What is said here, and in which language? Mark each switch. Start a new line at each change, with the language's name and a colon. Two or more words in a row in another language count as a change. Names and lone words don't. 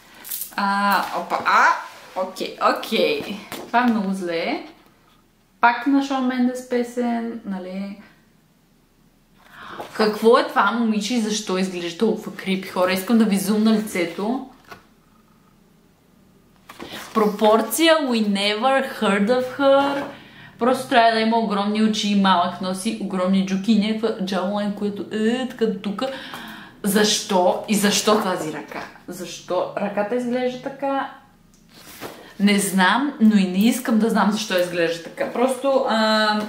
Bulgarian: Окей. Това е много зле. Пак на Шон Мендес песен, нали? Какво е това момиче и защо изглежда толкова крипи? Хора, искам да ви зумна лицето. Пропорция,
English: we never heard of her.
Bulgarian: Просто трябва да има огромни очи и малък носи, огромни джуки и някаква джаулайн, което така до тук. Защо? И защо тази ръка? Защо ръката изглежда така? Не знам, но и не искам да знам защо изглежда така.